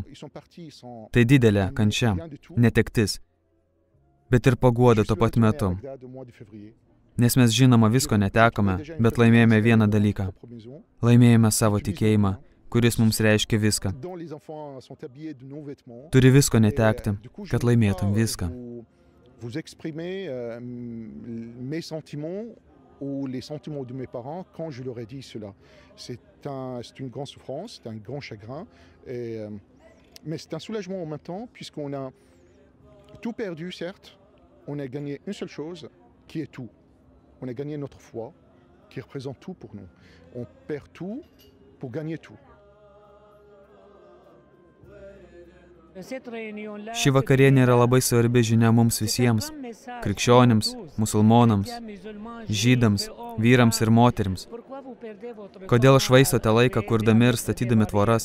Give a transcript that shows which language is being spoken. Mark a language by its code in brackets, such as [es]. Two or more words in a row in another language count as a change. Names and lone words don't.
[lt] Tai didelė kančia, netektis, bet ir paguoda tuo pat metu. Nes mes žinoma visko netekome, bet laimėjome vieną dalyką. Laimėjome savo tikėjimą, kuris mums reiškia viską. Turi visko netekti, kad laimėtum viską. [fr] Ou les sentiments de mes parents quand je leur ai dit cela. C'est une grande souffrance, c'est un grand chagrin, mais c'est un soulagement en même temps, puisqu'on a tout perdu, certes, on a gagné une seule chose, qui est tout. On a gagné notre foi, qui représente tout pour nous. On perd tout pour gagner tout. [lt] Ši vakarienė yra labai svarbi žinia mums visiems, krikščionims, musulmonams, žydams, vyrams ir moterims. Kodėl švaistote laiką, kurdami ir statydami tvoras?